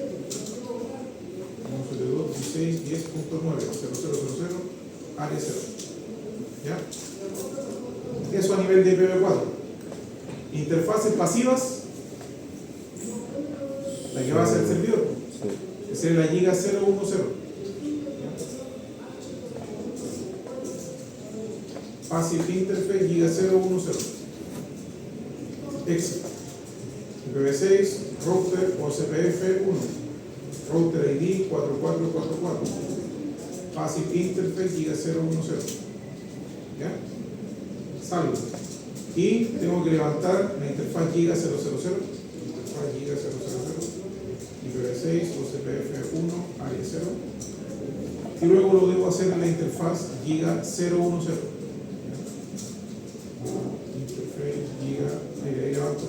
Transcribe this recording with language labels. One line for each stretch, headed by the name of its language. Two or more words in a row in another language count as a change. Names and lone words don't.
Spanish: 172.16.10.9, 0000, área 0. ¿Ya? Eso a nivel de IPv4. Interfaces pasivas, la que va a ser el servidor. Esa es la Giga 010.
English: Passive Interface, Giga 010. Exit. IPv6, router OSPF1, router ID 4444. Passive Interface, Giga 010.
Spanish: ¿Ya? Salgo. Y tengo que levantar la interfaz Giga 000, interfaz Giga 000, IPv6, OSPF1, área 0. Y luego lo debo hacer en la interfaz Giga 010.
English: Interface Giga,
Spanish: ahí levanto.